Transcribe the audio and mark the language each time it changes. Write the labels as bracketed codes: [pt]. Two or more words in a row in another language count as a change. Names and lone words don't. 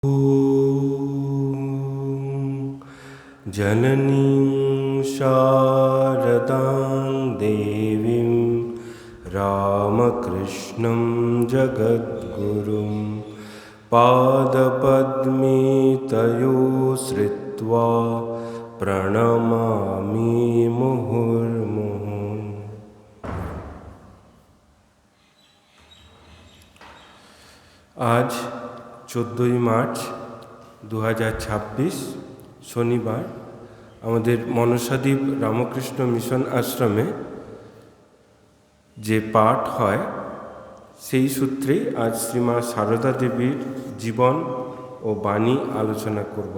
[sa] जननीं शारदां देवीं रामकृष्णं जगद्गुरुं पादपद्मे तयोः श्रित्वा प्रणमामि मुहुर्मुहुः। [bn] आज 14 মার্চ 2026 শনিবার আমাদের মনসাদ্বীপ রামকৃষ্ণ মিশন আশ্রমে যে পাঠ হয় সেই সূত্রে আজ শ্রীমা সারদা দেবীর জীবন ও বাণী আলোচনা করব।